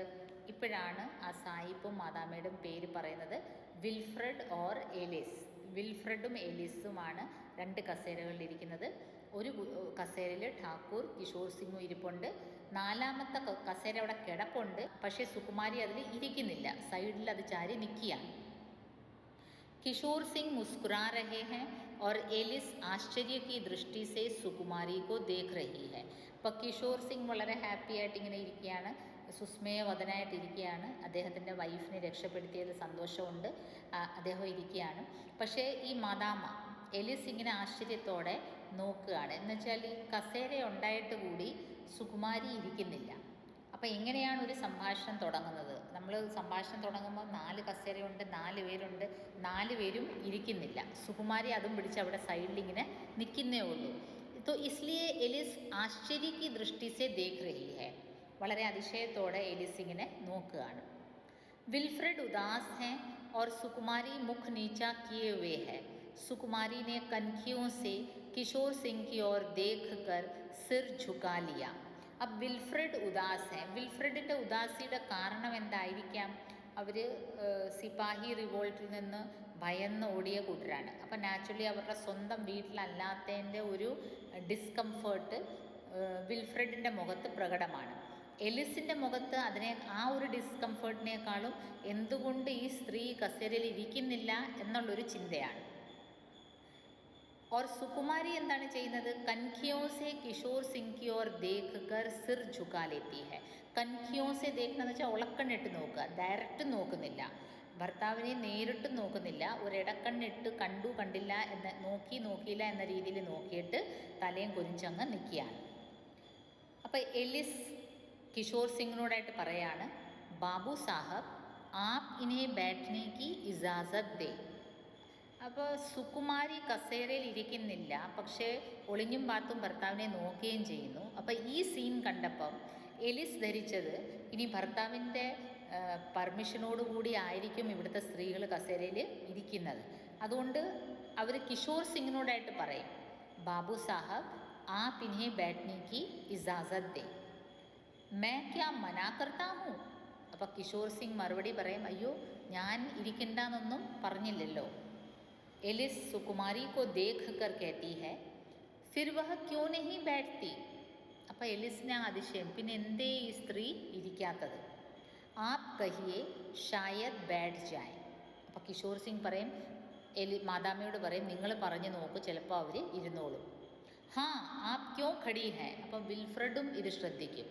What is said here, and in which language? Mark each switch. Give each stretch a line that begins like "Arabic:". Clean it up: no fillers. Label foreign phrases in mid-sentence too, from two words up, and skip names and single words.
Malayalam: ഇപ്പോഴാണ് ആ സായിപ്പും മാതാമയുടെയും പേര് പറയുന്നത്, വിൽഫ്രഡ് ഓർ എലിസ്. വിൽഫ്രഡും എലിസുമാണ് 2 കസേരകളിൽ ഇരിക്കുന്നത്. ഒരു കസേരയിൽ ഠാക്കൂർ കിഷോർ സിംഗും ഇരിപ്പുണ്ട്. 4ാമത്തെ കസേര അവിടെ കിടപ്പുണ്ട്, പക്ഷേ സുകുമാരി അതിൽ ഇരിക്കുന്നില്ല, സൈഡിൽ അത് ചാരി നിൽക്കുകയാണ്.
Hindi: किशोर सिंह मुस्कुरा रहे हैं और एलिस आश्चर्य की दृष्टि से सुकुमारी को देख रही है.
Malayalam: അപ്പോൾ കിഷോർ സിംഗ് വളരെ ഹാപ്പി ആയിട്ട് ഇങ്ങനെ ഇരിക്കുകയാണ്, സുസ്മേയവദനായിട്ടിരിക്കുകയാണ്. അദ്ദേഹത്തിൻ്റെ വൈഫിനെ രക്ഷപ്പെടുത്തിയത് സന്തോഷമുണ്ട്, അദ്ദേഹം ഇരിക്കുകയാണ്. പക്ഷേ ഈ മാതാമ എലിസ് ഇങ്ങനെ ആശ്ചര്യത്തോടെ നോക്കുകയാണ്. എന്നുവെച്ചാൽ ഈ കസേര ഉണ്ടായിട്ട് കൂടി സുകുമാരി ഇരിക്കുന്നില്ല. അപ്പോൾ എങ്ങനെയാണ് ഒരു സംഭാഷണം തുടങ്ങുന്നത്? നമ്മൾ സംഭാഷണം തുടങ്ങുമ്പോൾ 4 കസേരയുണ്ട്, 4 പേരുണ്ട്, 4 പേരും ഇരിക്കുന്നില്ല. സുകുമാരി അതും പിടിച്ച് അവിടെ സൈഡിൽ ഇങ്ങനെ നിൽക്കുന്നേ ഉള്ളൂ.
Hindi: तो इसलिए एलिस आश्चर्य की दृष्टि से देख रही है.
Malayalam: വളരെ അതിശയത്തോടെ എലിസ് ഇങ്ങനെ നോക്കുകയാണ്.
Hindi: विल्फ्रेड उदास हैं और सुकुमारी मुख नीचा किए हुए है। सुकुमारी ने कनखियों से किशोर सिंह की ओर देखकर सिर झुका लिया. अब വിൽഫ്രഡ് ഉദാസ്.
Malayalam: വിൽഫ്രഡിൻ്റെ ഉദാസിയുടെ കാരണം എന്തായിരിക്കാം? അവർ സിപ്പാഹി റിവോൾട്ടിൽ നിന്ന് ഭയന്ന് ഓടിയ കൂട്ടരാണ്. അപ്പം നാച്ചുറലി അവരുടെ സ്വന്തം വീട്ടിലല്ലാത്തതിൻ്റെ ഒരു ഡിസ്കംഫേർട്ട് വിൽഫ്രഡിൻ്റെ മുഖത്ത് പ്രകടമാണ്. എലിസിൻ്റെ മുഖത്ത് ആ ഒരു ഡിസ്കംഫേർട്ടിനേക്കാളും എന്തുകൊണ്ട് ഈ സ്ത്രീ കസേരയിൽ ഇരിക്കുന്നില്ല എന്നുള്ളൊരു ചിന്തയാണ്.
Hindi: और सुकुमारी
Malayalam: എന്താണ് ചെയ്യുന്നത്?
Hindi: കൻഖിയോं से किशोर सिंह की ओर देखकर सिर झुका लेती है. कनखियों से देखना
Malayalam: എന്ന് വെച്ചാൽ ഉളക്കണ്ണിട്ട് നോക്കുക, ഡയറക്റ്റ് നോക്കുന്നില്ല, ഭർത്താവിനെ നേരിട്ട് നോക്കുന്നില്ല, ഒരിടക്കണ്ണിട്ട് കണ്ടു കണ്ടില്ല എന്ന് നോക്കിയില്ല എന്ന രീതിയിൽ നോക്കിയിട്ട് തലയും കുനിച്ചങ്ങ് നിൽക്കുകയാണ്. അപ്പോൾ എലിസ് കിഷോർ സിംഗിനോടായിട്ട് പറയാണ്,
Hindi: बाबू साहब आप इन्हें बैठने की इजाज़त दे.
Malayalam: അപ്പോൾ സുകുമാരി കസേരയിൽ ഇരിക്കുന്നില്ല, പക്ഷേ ഒളിഞ്ഞും പാത്തും ഭർത്താവിനെ നോക്കുകയും ചെയ്യുന്നു. അപ്പോൾ ഈ സീൻ കണ്ടപ്പം എലിസ് ധരിച്ചത് ഇനി ഭർത്താവിൻ്റെ പെർമിഷനോടുകൂടി ആയിരിക്കും ഇവിടുത്തെ സ്ത്രീകൾ കസേരയിൽ ഇരിക്കുന്നത്. അതുകൊണ്ട് അവർ കിഷോർ സിംഗിനോടായിട്ട് പറയും,
Hindi: बाबू साहब आप इन्हें बैठने की इजाज़त दे. मैं क्या मना करता हूँ.
Malayalam: അപ്പോൾ കിഷോർ സിംഗ് മറുപടി പറയും, അയ്യോ ഞാൻ ഇരിക്കണ്ടെന്നൊന്നും പറഞ്ഞില്ലല്ലോ.
Hindi: എലിസ് സുകുമാരി को देख कर कहती है, फिर वह क्यों नहीं बैठती.
Malayalam: അപ്പോൾ എലിസിനെ അതിശയം, പിന്നെ എന്തേ ഈ സ്ത്രീ ഇരിക്കാത്തത്?
Hindi: आप कहिये शायद बैठ जाय.
Malayalam: അപ്പോൾ കിഷോർ സിംഗ് പറയും, മാതാമ്മയോട് പറയും, നിങ്ങൾ പറഞ്ഞു നോക്ക്, ചിലപ്പോൾ അവർ ഇരുന്നോളും.
Hindi: हाँ आप क्यों खड़ी हैं.
Malayalam: അപ്പം വിൽഫ്രഡും ഇത് ശ്രദ്ധിക്കും.